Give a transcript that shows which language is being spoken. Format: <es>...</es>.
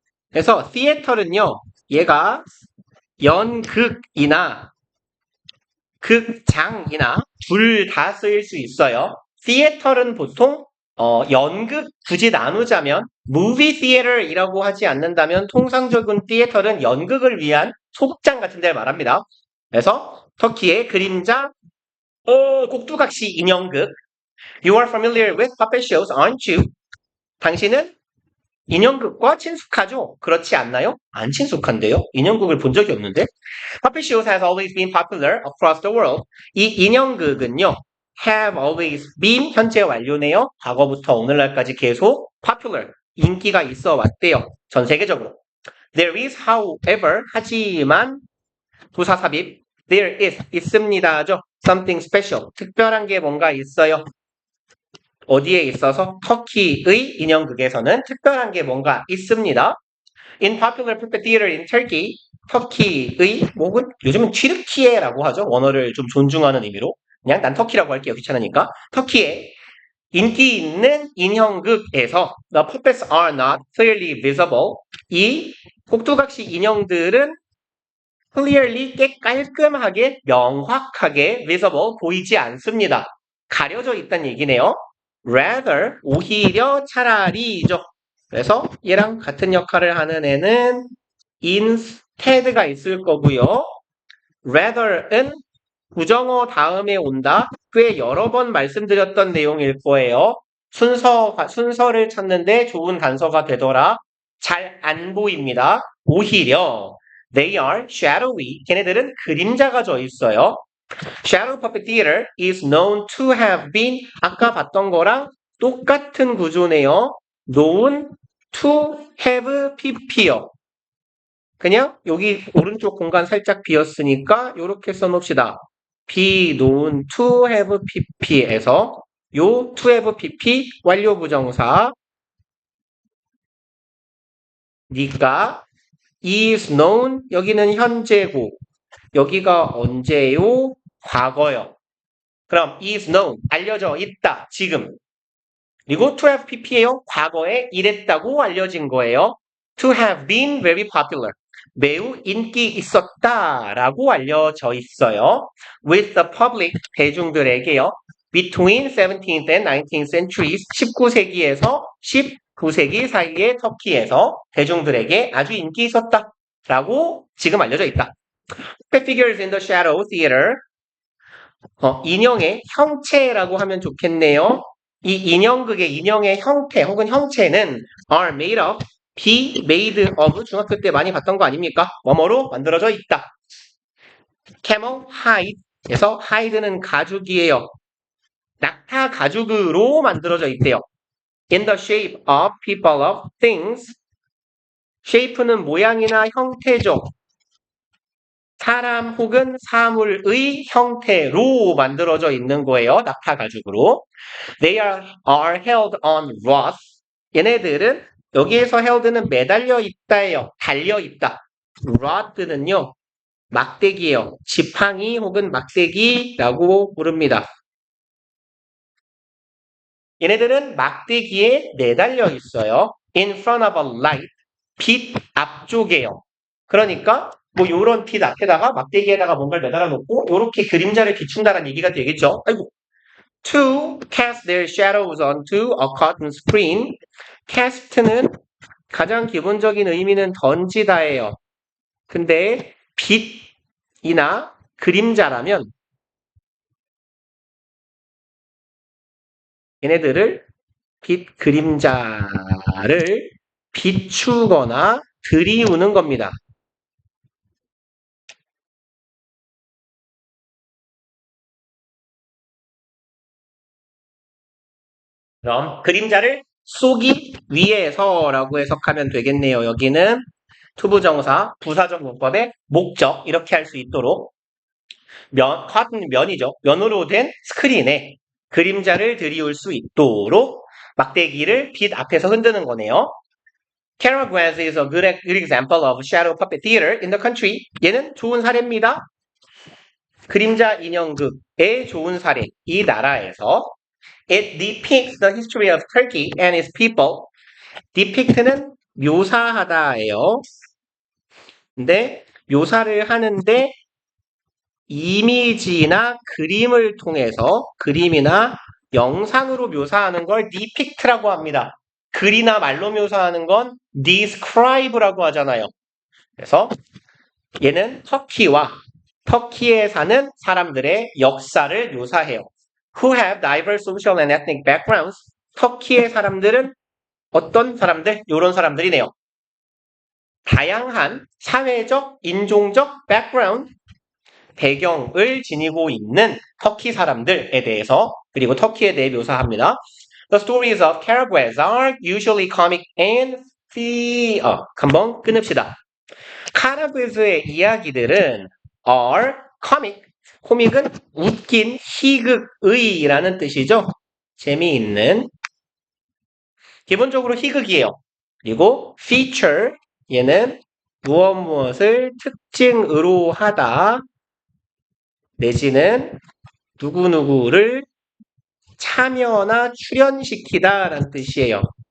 <ko>그래서 theater는요, 얘가 연극이나 극장이나 둘 다 쓰일 수 있어요. theater는 보통 연극 굳이 나누자면 movie theater이라고 하지 않는다면 통상적인 theater는 연극을 위한 소극장 같은 데를 말합니다. 그래서 터키의 그림자 꼭두각시 인형극</ko> <en>You are familiar with puppet shows, aren't you?</en> <ko>당신은 인형극과 친숙하죠? 그렇지 않나요? 안 친숙한데요? 인형극을 본 적이 없는데?</ko> <en>Puppet shows has always been popular across the world.</en> <ko>이 인형극은요,</ko> <en>have always been</en> <ko>현재 완료네요. 과거부터 오늘날까지 계속 popular, 인기가 있어 왔대요. 전 세계적으로.</ko> <en>There is, however,</en> <ko>하지만 부사삽입,</ko> <en>there is,</en> <ko>있습니다죠.</ko> <en>Something special,</en> <ko>특별한 게 뭔가 있어요. 어디에 있어서 터키의 인형극에서는 특별한 게 뭔가 있습니다.</ko> <en>In popular puppet theater in Turkey,</en> <ko>터키의 혹은 요즘은 튀르키예라고 하죠. 원어를 좀 존중하는 의미로. 그냥 난 터키라고 할게요. 귀찮으니까. 터키의 인기 있는 인형극에서</ko> <en>the puppets are not clearly visible.</en> <ko>이 꼭두각시 인형들은 clearly 깔끔하게 명확하게 visible 보이지 않습니다. 가려져 있다는 얘기네요. rather 오히려 차라리죠. 그래서 얘랑 같은 역할을 하는 애는 instead가 있을 거고요. rather은 부정어 다음에 온다. 꽤 여러 번 말씀드렸던 내용일 거예요. 순서를 찾는데 좋은 단서가 되더라. 잘 안 보입니다. 오히려</ko> <en>they are shadowy.</en> <ko>걔네들은 그림자가 져 있어요.</ko> <en>Shadow Puppet Theater is known to have been</en> <ko>아까 봤던 거랑 똑같은 구조네요.</ko> <en>known to have pp요.</en> <ko>그냥 여기 오른쪽 공간 살짝 비었으니까 이렇게 써놓읍시다. be known to have pp에서 요 to have pp 완료 부정사 니까 is known 여기는 현재고 여기가 언제요? 과거요. 그럼 is known 알려져 있다 지금 그리고 to have pp예요. 과거에 이랬다고 알려진 거예요.</ko> <en>to have been very popular</en> <ko>매우 인기 있었다라고 알려져 있어요.</ko> <en>with the public</en> <ko>대중들에게요.</ko> <en>between 17th and 19th centuries</en> <ko>19세기에서 19세기 사이의 터키에서 대중들에게 아주 인기 있었다라고 지금 알려져 있다.</ko> <en>Puppet figures in the shadow theater</en> <ko>인형의 형체라고 하면 좋겠네요. 이 인형극의 인형의 형태 혹은 형체는</ko> <en>are made of, be made of</en> <ko>중학교 때 많이 봤던 거 아닙니까? 뭐뭐로 만들어져 있다. camel hide에서 hide는 가죽이에요. 낙타 가죽으로 만들어져 있대요.</ko> <en>in the shape of people of things shape는</en> <ko>모양이나 형태죠. 사람 혹은 사물의 형태로 만들어져 있는 거예요. 낙타 가죽으로.</ko> <en>They are held on rods.</en> <ko>얘네들은 여기에서 held는 매달려 있다예요. 달려 있다. rod는요, 막대기예요. 지팡이 혹은 막대기라고 부릅니다. 얘네들은 막대기에 매달려 있어요.</ko> <en>In front of a light.</en> <ko>빛 앞쪽에요. 그러니까 뭐 요런 빛 앞에다가 막대기에다가 뭔가를 매달아 놓고 요렇게 그림자를 비춘다는 얘기가 되겠죠. 아이고.</ko> <en>To cast their shadows onto a cotton screen.</en> <ko>cast는 가장 기본적인 의미는 던지다예요. 근데 빛이나 그림자라면 얘네들을 빛 그림자를 비추거나 들이우는 겁니다. 그럼 그림자를 쏘기 위해서라고 해석하면 되겠네요. 여기는 투부정사, 부사적 문법의 목적 이렇게 할 수 있도록 cotton 면이죠. 면으로 된 스크린에 그림자를 들이울 수 있도록 막대기를 빛 앞에서 흔드는 거네요.</ko> <en>Caravans is a good example of shadow puppet theater in the country.</en> <ko>얘는 좋은 사례입니다. 그림자 인형극의 좋은 사례. 이 나라에서</ko> <en>It depicts the history of Turkey and its people.</en> <ko>depict는 묘사하다예요. 근데 묘사를 하는데 이미지나 그림을 통해서 그림이나 영상으로 묘사하는 걸 depict라고 합니다. 글이나 말로 묘사하는 건 describe라고 하잖아요. 그래서 얘는 터키에 사는 사람들의 역사를 묘사해요.</ko> <en>Who have diverse social and ethnic backgrounds.</en> <ko>터키의 사람들은 어떤 사람들? 이런 사람들이네요. 다양한 사회적, 인종적 background, 배경을 지니고 있는 터키 사람들에 대해서 그리고 터키에 대해 묘사합니다.</ko> <en>The stories of caravans are usually comic and</en> <ko>한번 끊읍시다. 카라브즈의 이야기들은</ko> <en>are comic.</en> <ko>코믹은 웃긴, 희극의라는 뜻이죠. 재미있는. 기본적으로 희극이에요. 그리고 feature, 얘는 무엇을 특징으로 하다 내지는 누구누구를 참여나 출연시키다 라는 뜻이에요.</ko>